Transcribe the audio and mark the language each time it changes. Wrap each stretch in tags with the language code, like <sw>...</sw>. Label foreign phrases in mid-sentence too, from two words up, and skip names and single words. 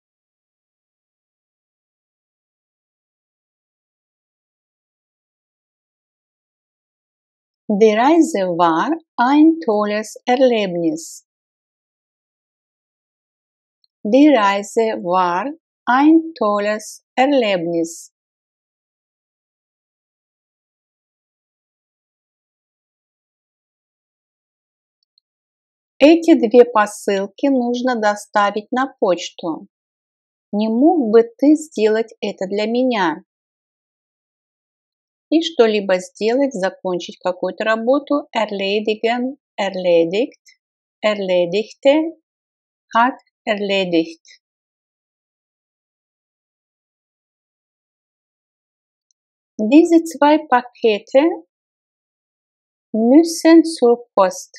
<de>Die Reise war ein tolles Erlebnis. Die Reise war ein tolles Erlebnis.</de> <ru>Эти две посылки нужно доставить на почту. Не мог бы ты сделать это для меня? И что-либо сделать, закончить какую-то работу,</ru> <de>erledigen, erledigt, erledigte, hat erledigt. Diese zwei Pakete müssen zur Post.</de>